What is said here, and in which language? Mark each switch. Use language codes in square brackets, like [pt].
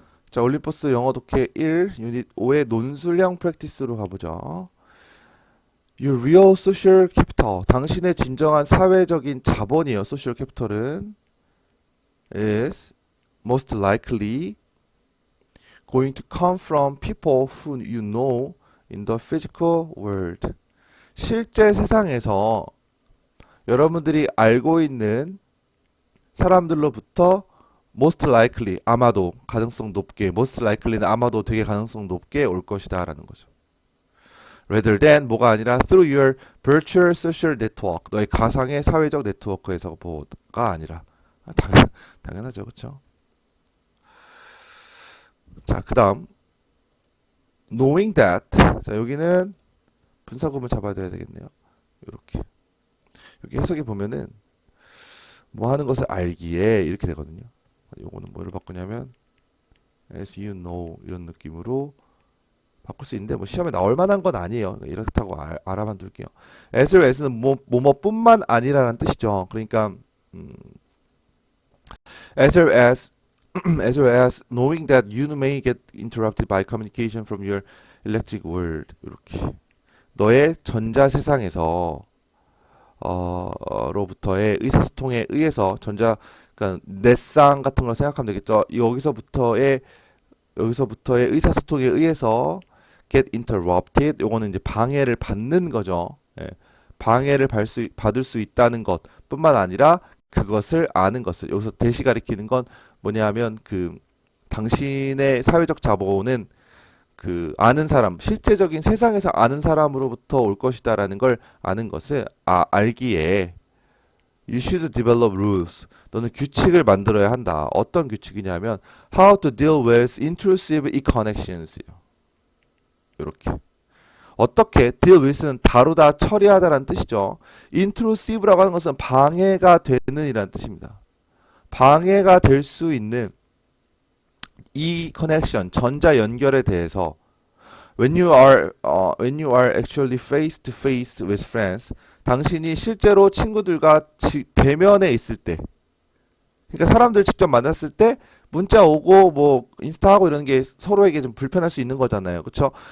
[ko] 자, 올림포스 영어 독해 1, 유닛 5의 논술형 프랙티스로 가보죠. [en] Your real social capital. [ko] 당신의 진정한 사회적인 자본이요. [en] social capital은 is most likely going to come from people who you know in the physical world. [ko] 실제 세상에서 여러분들이 알고 있는 사람들로부터 most likely, 아마도 가능성 높게, most likely는 아마도 되게 가능성 높게 올 것이다 라는 거죠. rather than 뭐가 아니라 [en] through your virtual social network, [ko] 너의 가상의 사회적 네트워크에서가 아니라. 당연하죠, 그렇죠? 자, 그 다음 knowing that. 자, 여기는 분사구문 잡아야 되겠네요. 이렇게 여기 해석해 보면은 뭐 하는 것을 알기에 이렇게 되거든요. 요거는 뭐를 바꾸냐면 as you know 이런 느낌으로 바꿀 수 있는데 뭐 시험에 나올 만한 건 아니에요. 이렇다고 알아만 둘게요. as well as는 뭐뭐뿐만 아니라는 뜻이죠. [en] 그러니까 as well as as well as knowing that you may get interrupted by communication from your electric world. [ko] 이렇게 너의 전자 세상에서 로부터의 의사소통에 의해서 그러니까 넷상 같은 걸 생각하면 되겠죠. 여기서부터의 의사소통에 의해서 get interrupted. 요거는 이제 방해를 받는 거죠. 예. 방해를 받을 수 있다는 것 뿐만 아니라 그것을 아는 것을. 여기서 대시 가리키는 건 뭐냐면 당신의 사회적 자본은 아는 사람, 실제적인 세상에서 아는 사람으로부터 올 것이다라는 걸 아는 것을 알기에 [en] you should develop rules. [ko] 너는 규칙을 만들어야 한다. 어떤 규칙이냐면 [en] how to deal with intrusive e-connections. [ko] 이렇게. 어떻게 deal with는 다루다, 처리하다라는 뜻이죠. intrusive라고 하는 것은 방해가 되는 이라는 뜻입니다. 방해가 될 수 있는 이 커넥션, 전자 연결에 대해서 [en] when you are actually face to face with friends, [ko] 당신이 실제로 친구들과 대면에 있을 때, 그러니까 사람들 직접 만났을 때 문자 오고 뭐 인스타하고 이런 게 서로에게 좀 불편할 수 있는 거잖아요. 그렇죠?